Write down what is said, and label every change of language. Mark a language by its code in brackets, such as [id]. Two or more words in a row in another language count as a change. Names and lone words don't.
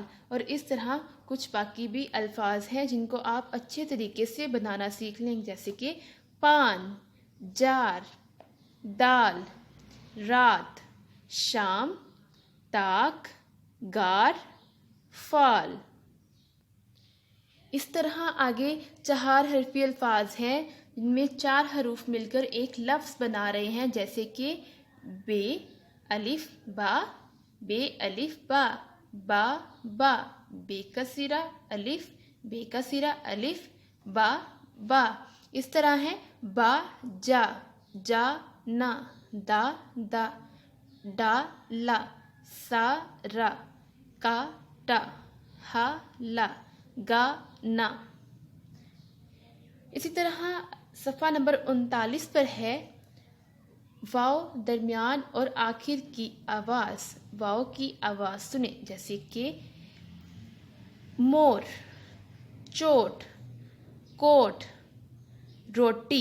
[ur] اور اس طرح کچھ باقی بھی الفاظ ہیں جن کو آپ اچھے طریقے سے بنانا سیکھ لیں گے، جیسے کہ پان، جار، دال، رات، شام، تاک، گار، فال. اس طرح آگے 4 حرفی الفاظ ہیں جن میں 4 حروف مل کر ایک لفظ بنا رہے ہیں، جیسے کہ بے الف با، بے الف با، با با، بے کا سرا الف، بے کا سرا الف، با با. اس طرح ہے با جا، جا نا، دا دا، ڈا لا، سا را، کا ٹا، ہا لا, گا نا. اسی طرح صفحہ نمبر 39 پر ہے واؤ، درمیان اور آخر کی آواز. واؤ کی آواز سنے، جیسے کہ مور، چوٹ، کوٹ، روٹی.